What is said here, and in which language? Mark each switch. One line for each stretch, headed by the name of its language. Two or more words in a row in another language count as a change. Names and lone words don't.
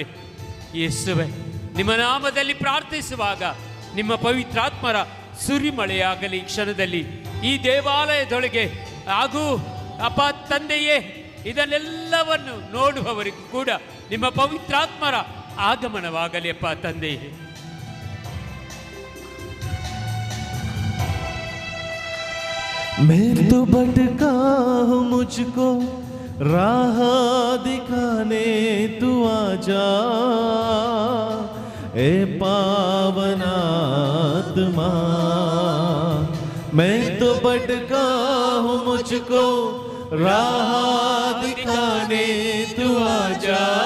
Kannada: ಯೇಸುವೆ, ನಿಮ್ಮ ನಾಮದಲ್ಲಿ ಪ್ರಾರ್ಥಿಸುವಾಗ ನಿಮ್ಮ ಪವಿತ್ರಾತ್ಮರ ಸುರಿಮಳೆಯಾಗಲಿ ಕ್ಷಣದಲ್ಲಿ ಈ ದೇವಾಲಯದೊಳಗೆ. ಹಾಗೂ ಅಪ್ಪ ತಂದೆಯೇ, ಇದನ್ನೆಲ್ಲವನ್ನು ನೋಡುವವರಿಗೂ ಕೂಡ ನಿಮ್ಮ ಪವಿತ್ರಾತ್ಮರ ಆಗಮನವಾಗಲಿ ಅಪ್ಪ ತಂದೆಯೇ.
Hindi: मैं तो भटका हूँ, मुझको राह दिखाने तू आजा। ए पावन आत्मा मैं तो भटका हूँ, मुझको राह दिखाने तू आजा।